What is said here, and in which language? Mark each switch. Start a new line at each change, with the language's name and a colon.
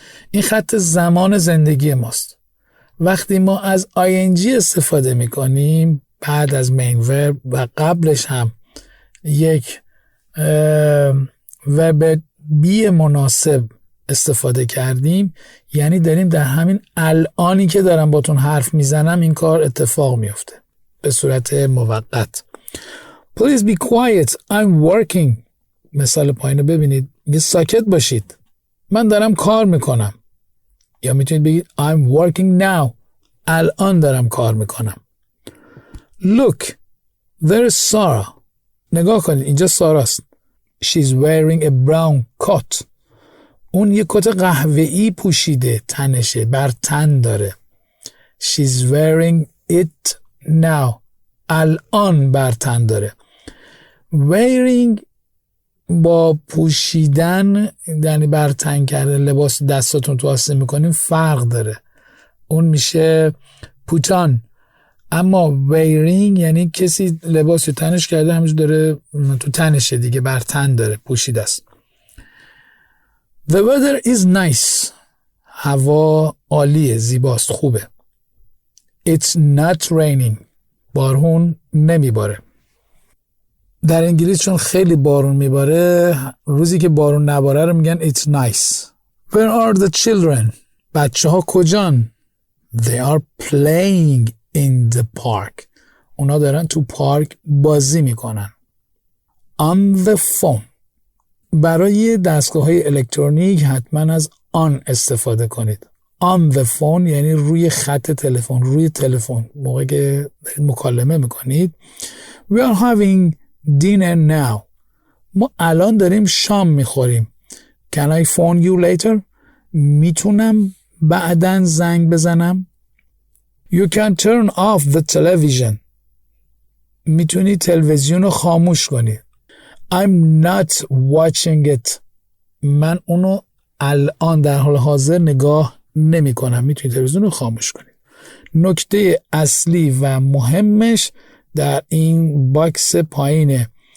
Persian: این خط زمان زندگی ماست. وقتی ما از ing استفاده میکنیم بعد از main verb و قبلش هم یک verb be مناسب استفاده کردیم، یعنی داریم در همین الانی که دارم باتون حرف میزنم این کار اتفاق میفته به صورت موقت.
English: Please be quiet, I'm working.
Persian: مثال پایین رو ببینید، میگه ساکت باشید، من دارم کار میکنم. یا میتونید بگید
English: I'm working now،
Persian: الان دارم کار میکنم.
English: Look, there is Sarah.
Persian: نگاه کنید، اینجا ساراست.
English: She's wearing a brown coat.
Persian: اون یک کت قهوه‌ای پوشیده، تنشه، بر تن داره.
English: She's wearing it now.
Persian: الان بر تن داره. Wearing با پوشیدن یعنی بر تن کردن لباس دستاتون تو آستین میکنیم فرق داره. اون میشه
English: put on.
Persian: اما wearing یعنی کسی لباس رو تنش کرده همینجور داره تو تنشه دیگه، بر تن داره، پوشیده است.
English: The weather is nice.
Persian: هوا عالیه، زیباست، خوبه.
English: It's not raining.
Persian: بارون نمیباره. در انگلیس چون خیلی بارون میباره، روزی که بارون نباره رو میگن
English: it's nice. Where are the children?
Persian: بچه ها کجان؟
English: They are playing in the park.
Persian: اونا دارن تو پارک بازی میکنن.
English: On the phone.
Persian: برای دستگاه‌های الکترونیک حتما از on استفاده کنید. On the phone یعنی روی خط تلفن، روی تلفن موقعی که مکالمه میکنید.
English: We are having dinner now.
Persian: ما الان داریم شام میخوریم.
English: Can I phone you later?
Persian: میتونم بعداً زنگ بزنم.
English: You can turn off the television.
Persian: میتونی تلویزیون رو خاموش کنی.
English: I'm not watching it.
Persian: من اونو الان در حال حاضر نگاه نمی کنم. میتونی تلویزیون رو خاموش کنی. نکته اصلی و مهمش در این باکس پایینه.